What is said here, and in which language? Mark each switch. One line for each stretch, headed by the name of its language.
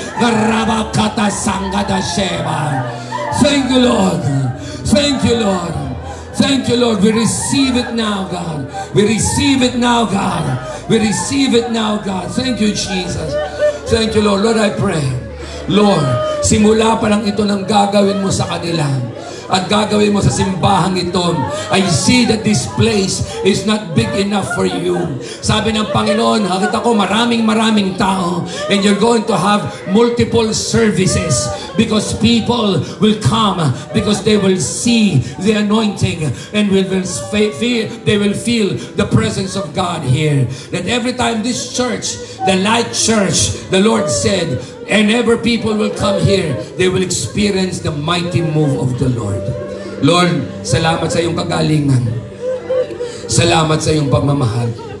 English: Thank you, Lord. Thank you, Lord. Thank you, Lord. We receive it now, God. We receive it now, God. We receive it now, God. Thank you, Jesus. Thank you, Lord. Lord, I pray.
Filipino: Lord, simula pa lang ito ng gagawin mo sa kanila. At gagawin mo sa simbahang ito.
English: I see that this place is not big enough for you.
Filipino: Sabi ng Panginoon, nakita ko maraming tao.
English: And you're going to have multiple services. Because people will come. Because they will see the anointing. And they will feel the presence of God here. That every time this church, the Light Church, the Lord said, and ever people will come here, they will experience the mighty move of the Lord.
Filipino: Lord, salamat sa iyong kagalingan. Salamat sa iyong pagmamahal.